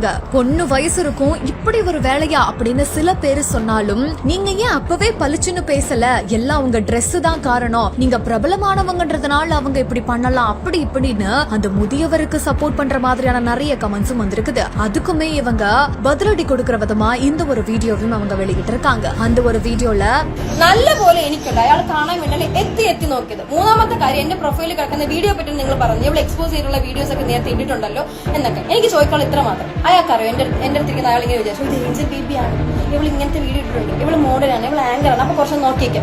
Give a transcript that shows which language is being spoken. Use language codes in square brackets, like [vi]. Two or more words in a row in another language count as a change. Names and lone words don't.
[ta] பொண்ணு வயசு இருக்கும், இப்படி ஒரு வேலையா அப்படின்னு சில பேரு சொன்னாலும் நீங்க ஏன் அப்பவே பளிச்சுன்னு பேசல? எல்லாம் உங்க ட்ரெஸ் தான் காரணம், நீங்க பிரபலமானவங்கன்றதுனால அவங்க இப்படி பண்ணலாம் அப்படி இப்படின்னு அந்த முதியவருக்கு சப்போர்ட் பண்ற மாதிரியான நிறைய கமெண்ட்ஸும் வந்திருக்குது. அதுக்குமே இவங்க பதிலடி கொடுக்கிற விதமா இந்த ஒரு வீடியோவையும் அவங்க வெளியிட்டு இருக்காங்க. அந்த ஒரு വീഡിയോയില് [ml] നല്ല പോലെ എനിക്കുണ്ട് അയാൾ കാണാൻ വേണ്ടി എത്തി നോക്കിയത്. മൂന്നാമത്തെ കാര്യം എന്റെ പ്രൊഫൈലിൽ കിടക്കുന്ന വീഡിയോ പറ്റി നിങ്ങൾ പറഞ്ഞു, ഇവിടെ എക്സ്പോസ് ചെയ്തിട്ടുള്ള വീഡിയോസ് ഒക്കെ നേരത്തെ ഇട്ടിട്ടുണ്ടല്ലോ എന്നൊക്കെ. എനിക്ക് ചോദിക്കാനുള്ള ഇത്ര മാത്രം. അയാൾക്കറിയോ എന്റെ അടുത്തിരിക്കുന്ന അയാൾ ഇങ്ങനെ വിചാരിച്ചു ഇത് ഏഞ്ചൽ ബേബിയാണ്, ഇവൾ ഇങ്ങനത്തെ വീഡിയോ ഇട്ടിട്ടുണ്ട്, ഇവള് മോഡലാണ്, ഇവള് ആങ്കറാണ്, അപ്പൊ കുറച്ച് നോക്കിയേക്കാം.